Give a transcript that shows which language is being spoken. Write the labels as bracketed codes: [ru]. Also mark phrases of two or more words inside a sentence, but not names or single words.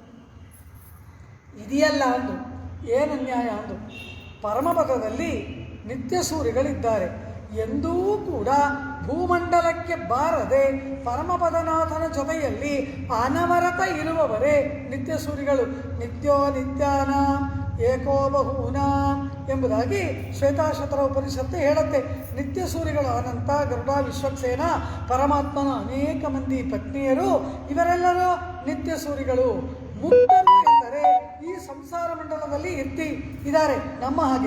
[kn] ಇದೆಯಲ್ಲ ಅಂದು, ಏನು ಅನ್ಯಾಯ ಅಂದು? ಪರಮಪದದಲ್ಲಿ ನಿತ್ಯ ಸೂರಿಗಳಿದ್ದಾರೆ. ಎಂದೂ ಕೂಡ ಭೂಮಂಡಲಕ್ಕೆ ಬಾರದೆ ಪರಮಪದನಾಥನ ಜೊತೆಯಲ್ಲಿ ಅನವರತ ಇರುವವರೇ ನಿತ್ಯ ಸೂರಿಗಳು. [sa] ನಿತ್ಯೋ ನಿತ್ಯಾನಾಂ ಏಕೋ ಬಹೂನಾಂ [kn] ಎಂಬುದಾಗಿ ಶ್ವೇತಾಶತರ ಉಪನಿಷತ್ತು ಹೇಳುತ್ತೆ. ನಿತ್ಯ ಸೂರಿಗಳು ಅನಂತ, ಗರುಡ, ವಿಶ್ವಕ್ಸೇನ, ಪರಮಾತ್ಮನ ಅನೇಕ ಮಂದಿ ಪತ್ನಿಯರು, ಇವರೆಲ್ಲರೂ ನಿತ್ಯ ಸೂರಿಗಳು. ಮುಕ್ತರು ಎಂದರೆ ಈ ಸಂಸಾರ ಮಂಡಲದಲ್ಲಿ ಇದ್ದಾರೆ ನಮ್ಮ ಹಾಗೆ.